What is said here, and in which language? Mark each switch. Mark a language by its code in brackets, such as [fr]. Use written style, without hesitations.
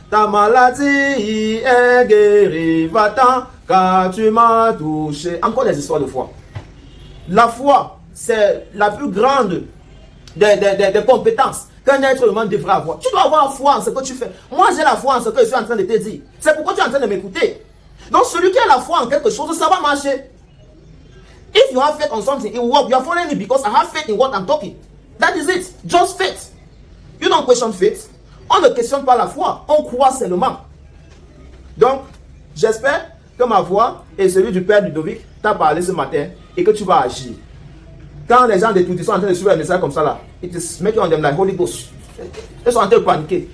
[fr] Ta maladie est guérie, va-t'en, car tu m'as touché. Encore des histoires de foi. La foi, c'est la plus grande des compétences. qu'un être humain devrait avoir. Tu dois avoir foi en ce que tu fais. Moi, j'ai la foi en ce que je suis en train de te dire. C'est pourquoi tu es en train de m'écouter. Donc, celui qui a la foi en quelque chose, ça va marcher. [en] If you have faith on something, it will work. You are following me because I have faith in what I'm talking. That is it. Just faith. You don't question faith. [fr] On ne questionne pas la foi. On croit seulement. Donc, j'espère que ma voix et celui du Père Ludovic t'a parlé ce matin et que tu vas agir. Quand les gens des tout, ils sont en train de suivre un message comme ça là, [en] it is making on them like Holy Ghost. [fr] Ils sont en train de paniquer.